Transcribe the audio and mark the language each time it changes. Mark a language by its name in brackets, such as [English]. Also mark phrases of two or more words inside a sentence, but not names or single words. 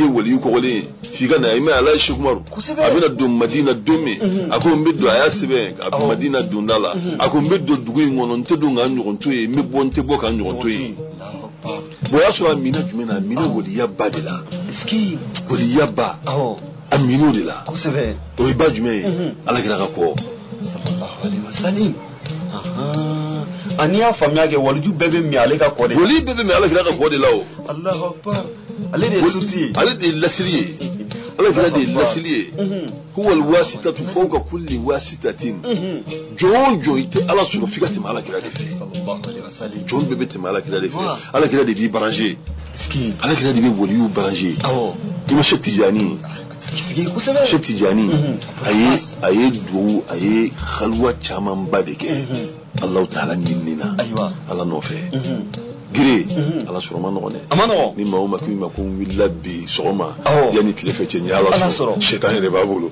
[Bambara] ye waliyu kɔgɔlen ye f'i ka na i ma Ala ye Seku Umaru a bɛna don Madina don min a ko n bɛ don a y'a sɛbɛn ka Madina donda la a ko n bɛ don dugu in kɔnɔ n tɛ don k'an ɲɔgɔn to yen n bɛ bɔ n tɛ bɔ k'an ɲɔgɔn to yen bon o y'a sɔrɔ a mina jumɛn na a mina waliyaba de la waliyaba a min'o de la o ye ba jumɛn ye ala kira ka kɔ [Arabic] صلى الله عليه وسلم [Bambara] ani y'a faamuya kɛ waliju bɛɛ bɛ min ale ka kɔ de wali bɛɛ bɛ min ala kira ka kɔ de la o [Arabic] الله أكبر [Bambara] ale de ye source ye ale de ye lasiri ye ala kira de ye lasiri ye [Arabic] هو الواسطة فوق كل واسطة [Bambara] jɔn jɔn i tɛ ala sɔrɔ f'i ka tɛmɛ ala kira de fɛ jɔn bɛɛ bɛ tɛmɛ ala kira de fɛ ala kira de b'i branché ala kira de bɛ waliyu branché i ma Cheikh Tijani Cheikh Tijani a ye duwawu a ye halwa camanba de kɛ [Arabic] الله تعالى [Bambara] ɲinini na ala nɔfɛ gire ala sɔrɔ ma nɔgɔn dɛ ni maa o maa k'i ma ko n wulila bi sɔgɔma yanni tile fɛ cɛ n ye ala sɔrɔ sɛtan yɛrɛ b'a bolo